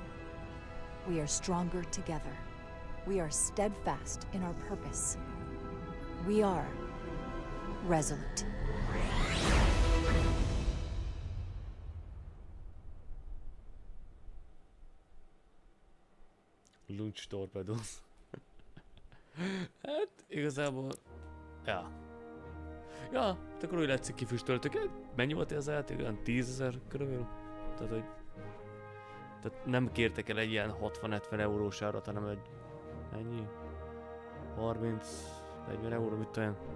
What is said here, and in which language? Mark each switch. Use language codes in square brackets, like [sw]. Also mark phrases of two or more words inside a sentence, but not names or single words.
[en] We are stronger together. We are steadfast in our purpose. We are resolute. Launch torpedoes. [hu] Hát, igazából... Ja. Ja, hát akkor úgy látszik kifüstöltük. Mennyi volt ez a játék? Olyan 10 000 körül? Tehát, hogy... Tehát nem kértek el egy ilyen 60-70 eurós árat, hanem egy... Ennyi? 30-40 euró, mit olyan?